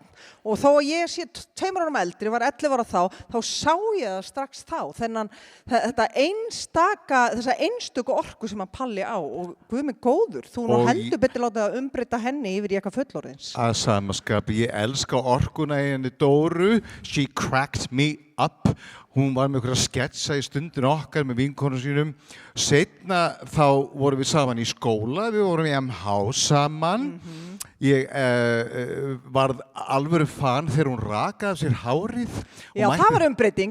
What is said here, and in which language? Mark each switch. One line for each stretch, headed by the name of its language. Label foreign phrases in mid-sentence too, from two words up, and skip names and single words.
Icelandic: Og þó að ég sé 2 árum eldri, var 11 ára þá sá ég það strax þá. Þessa einstöku orku sem hann Palli á og guð mig góður, þú nú heldur betur látið að umbreyta henni yfir í eitthvað fullorðins. Að samaskapi, ég elska orkuna í henni Dóru,
English: she cracked me up.
Icelandic: Hún var með einhverja sketsa í stundinu okkar með vinkonum sínum. Seinna þá vorum við saman í skóla, við vorum í MH saman. Ég varð alvöru fan þegar hún rakaði af sér hárið. Já, það var umbreyting.